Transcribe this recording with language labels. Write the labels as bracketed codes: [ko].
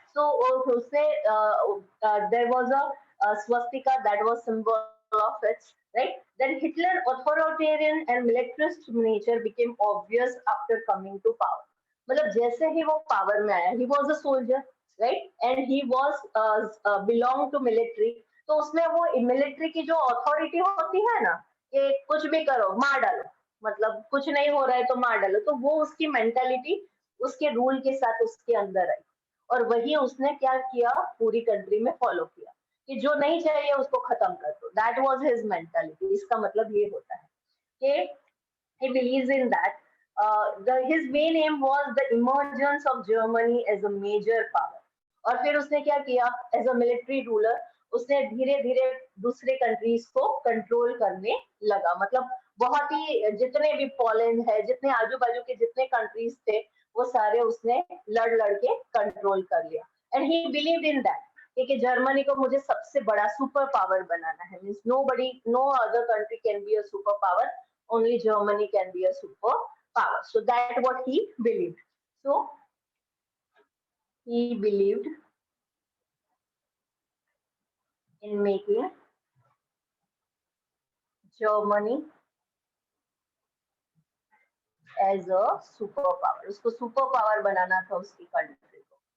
[en] So [hi] उसने [en] there was a swastika that was symbol of it, right? Then Hitler authoritarian and militarist nature became obvious after coming to power. [hi] मतलब जैसे ही वो power में आया, [en] he was a soldier, right? And he was belong to military. [hi] तो उसमें वो military की जो अथॉरिटी होती है ना, कि कुछ भी करो मार डालो, मतलब कुछ नहीं हो रहा है तो मार डालो, तो वो उसकी मेंटालिटी उसके रूल के साथ उसके अंदर आई. और वही उसने क्या किया, पूरी कंट्री में फॉलो किया कि जो नहीं चाहिए उसको खत्म कर दो. [en] That was his mentality. [hi] इसका मतलब ये होता है कि [en] he believes in that. His main aim was the emergence of Germany as a major power. [hi] और फिर उसने क्या किया, [en] as a military ruler [hi] उसने धीरे धीरे दूसरे कंट्रीज को कंट्रोल करने लगा. मतलब बहुत ही, जितने भी पोलैंड है, जितने आजू बाजू के जितने कंट्रीज थे, वो सारे उसने लड़ के कंट्रोल कर लिया. [en] and he believed in that [hi] कि जर्मनी को मुझे सबसे बड़ा सुपर पावर बनाना है. [en] Means no other country can be a super power, only Germany can be a superpower. So that's what he believed. So he believed in making Germany as a superpower. [hi] उसको super power बनाना था उसकी country को.